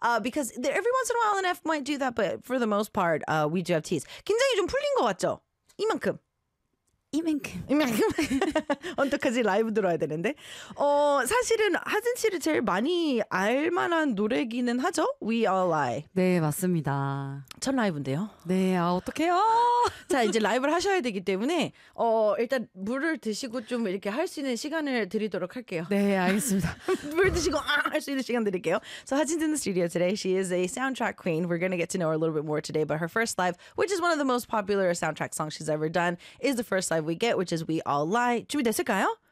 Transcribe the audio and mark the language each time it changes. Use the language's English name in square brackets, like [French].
[English] Because every once in a while an F might do that, but for the most part, we do have T's. [Korean] 긴장이 좀 풀린 것 같죠? 이만큼. 이만큼. 언제까지 라이브 들어야 되는데. 사실은 하진 씨를 제일 많이 알만한 노래기는 하죠. [English] We All Lie. [Korean] 네, 맞습니다. 첫 라이브인데요. 네, 아, 어떡해요. 자, 이제 라이브를 하셔야 되기 때문에 일단 물을 드시고 좀 이렇게 할 수 있는 시간을 드리도록 할게요. 네, 알겠습니다. 물 드시고 할 수 있는 시간 드릴게요. [English] So, Hajin's in the studio today. She is a soundtrack queen. We're going to get to know her a little bit more today, but her first live, which is one of the most popular soundtrack songs she's ever done, is the first live we get, which is We All Lie. [Korean] 준비됐을까요?